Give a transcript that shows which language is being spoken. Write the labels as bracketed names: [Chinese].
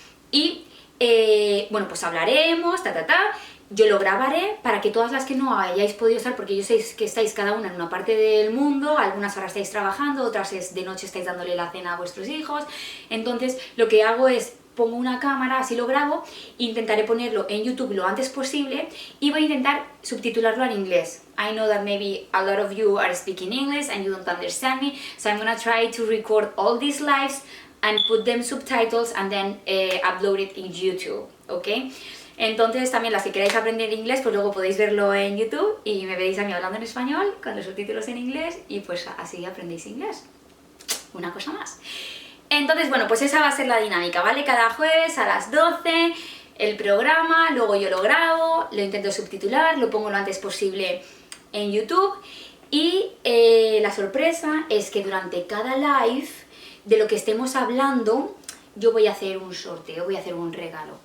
[Spanish] Y bueno, pues hablaremos, yo lo grabaré para que todas las que no hayáis podido estar, porque yo sé que estáis cada una en una parte del mundo, algunas ahora estáis trabajando, otras de noche estáis dándole la cena a vuestros hijos. Entonces lo que hago es pongo una cámara, así lo grabo, intentaré ponerlo en YouTube lo antes posible y voy a intentar subtitularlo en inglés. [English] I know that maybe a lot of you are speaking English and you don't understand me, so I'm gonna try to record all these lives and put them subtitles and then upload it in YouTube, ¿ok? [Spanish] Entonces también las que queráis aprender inglés, pues luego podéis verlo en YouTube y me veréis a mí hablando en español con los subtítulos en inglés y pues así aprendéis inglés. Una cosa más. Entonces, bueno, pues esa va a ser la dinámica, ¿vale? Cada jueves a las 12 el programa, luego yo lo grabo, lo intento subtitular, lo pongo lo antes posible en YouTube y la sorpresa es que durante cada live de lo que estemos hablando yo voy a hacer un sorteo, voy a hacer un regalo.